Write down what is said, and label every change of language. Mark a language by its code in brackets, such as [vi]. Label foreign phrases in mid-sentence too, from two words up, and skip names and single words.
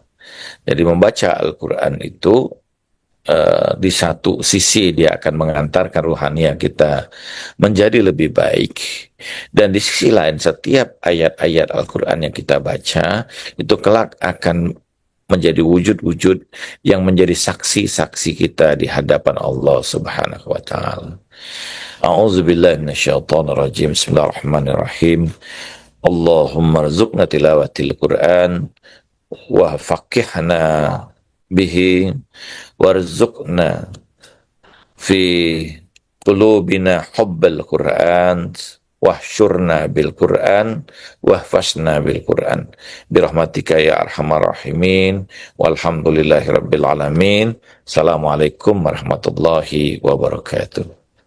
[id] Jadi membaca Al-Quran itu di satu sisi dia akan mengantarkan ruhania kita menjadi lebih baik, dan di sisi lain setiap ayat-ayat Al-Quran yang kita baca itu kelak akan menjadi wujud-wujud yang menjadi saksi-saksi kita di hadapan Allah [ar] سبحانه وتعالى. أعوذ بالله من الشيطان الرجيم. بسم الله الرحمن الرحيم. اللهم ارزقنا تلاوة القرآن وفقهنا به وارزقنا في قلوبنا حب القرآن واحشرنا بالقرآن واحفظنا بالقرآن برحمتك يا أرحم الراحمين والحمد لله رب العالمين. السلام عليكم ورحمة الله وبركاته.